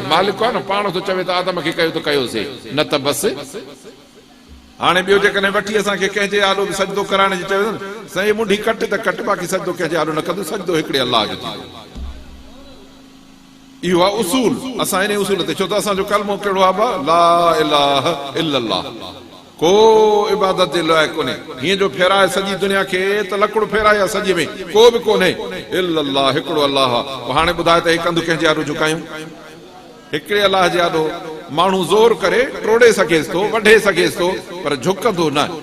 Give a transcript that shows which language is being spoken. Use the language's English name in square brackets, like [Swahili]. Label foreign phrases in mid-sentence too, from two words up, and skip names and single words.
[Sindhi] मालिक आहे न, पाण थो चवे त आदम खे कयो त कयोसीं, न त बसि। हाणे ॿियो जेकॾहिं वठी असांखे कंहिंजे आॾो बि सजदो कराइण जी चयो साईं मुंडी कट त कट, बाक़ी सजदो कंहिंजे आॾो न कंदो, सजदो हिकिड़े अल्लाह जो थींदो। इहो आहे उसूल। असां इन उसूल ते, छो त असांजो कलमो कहिड़ो आहे बा, [Arabic] لا إله إلا الله, [Sindhi] को इबादत जे लाइ कोन्हे। हीअं जो फेराए सॼी दुनिया खे त लकड़ो फेराए सॼे में को बि कोन्हे, इल्लल्लाह, हिकिड़ो अल्लाह। हाणे ॿुधाए त हे कंधु कंहिंजे आॾो झुकायूं? हिकिड़े अल्लाह जे आॾो माण्हू ज़ोर करे टोड़े सघेसि थो, वढे सघेसि थो, पर झुकंदो न।